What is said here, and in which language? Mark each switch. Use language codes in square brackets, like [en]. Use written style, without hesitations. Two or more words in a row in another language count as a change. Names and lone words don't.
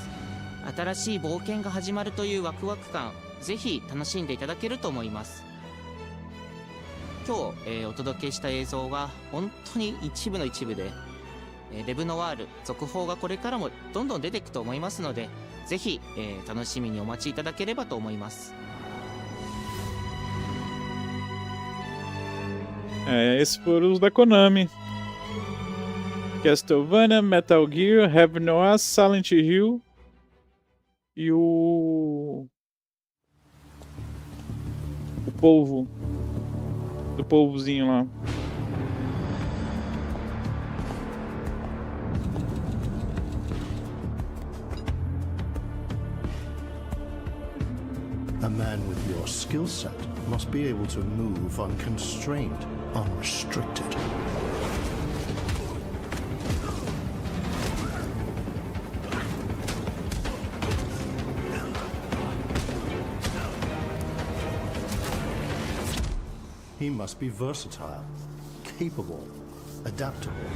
[ja] 新しい冒険が始まるというワクワク感、ぜひ楽しんでいただけると思います。今日、お届けした映像は本当に一部の一部で、レブノワール続報がこれからもどんどん出ていくと思いますので、ぜひ、楽しみにお待ちいただければと思います。 [pt] Esses foram os da Konami. Castlevania, Metal Gear, Heavy Noir, Silent Hill e o polvo. Do polvozinho lá. [en] A man with your skill set must be able to move unconstrained, unrestricted. He must be versatile, capable, adaptable.